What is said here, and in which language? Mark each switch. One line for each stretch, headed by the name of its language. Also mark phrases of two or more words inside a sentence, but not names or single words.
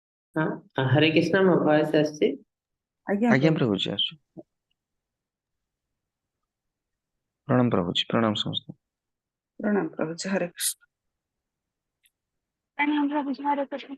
Hindi: हाँ, हरे कृष्ण
Odia: ମୋ ଭଏସ ଆସିଛି। ଆଜ୍ଞା ଆଜ୍ଞା ପ୍ରଭୁ। ପ୍ରଭୁଜୀ ଆସୁ। ପ୍ରଣାମ ପ୍ରଭୁଜୀ, ପ୍ରଣାମ ସମସ୍ତ।
Hindi: प्रणाम प्रभु जी, हरे कृष्ण। प्रणाम प्रभु जी, हरे कृष्ण।